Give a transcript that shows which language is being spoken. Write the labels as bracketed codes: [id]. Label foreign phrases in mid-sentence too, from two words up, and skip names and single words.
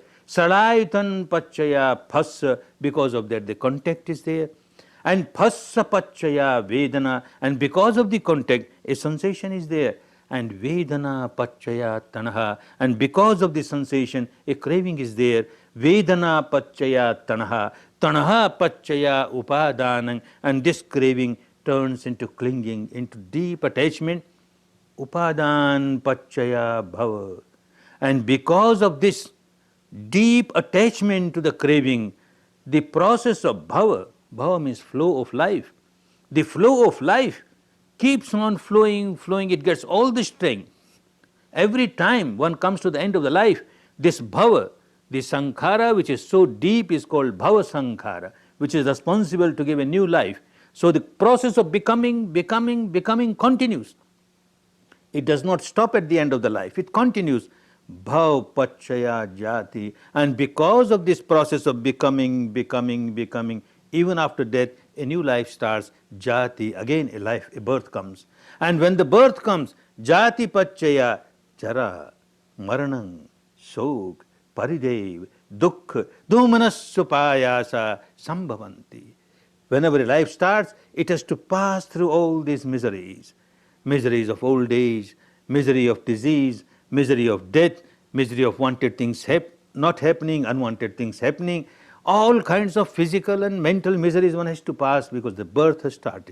[pi] Sadayatan Pachaya Phassa. [en] Because of that the contact is there. [pi] And Phassa Pachaya Vedana. [en] And because of the contact, a sensation is there. [pi] And Vedana Pachaya Tanaha. [en] And because of the sensation, a craving is there. [pi] Vedana pachaya tanaha, tanaha pachaya upadanang, [en] and this craving turns into clinging, into deep attachment. [pi] Upadan pachaya bhava. [en] And because of this deep attachment to the craving, the process of bhava means flow of life. The flow of life keeps on flowing, it gets all the strength. Every time one comes to the end of the life, this bhava, the sankhara which is so deep is called [pi] bhava sankhara, [en] which is responsible to give a new life. So the process of becoming continues. It does not stop at the end of the life, it continues. [pi] Bhav pachaya jati. [en] And because of this process of becoming, even after death, a new life starts. Jati, again a life, a birth comes. And when the birth comes, [pi] jati pachaya chara, maranang, shok, paridev, dukh, dhumanasupayasa sambhavanti. [en] Whenever a life starts, it has to pass through all these miseries. Miseries of old age, misery of disease, misery of death, misery of wanted things not happening, unwanted things happening, all kinds of physical and mental miseries one has to pass because the birth has started.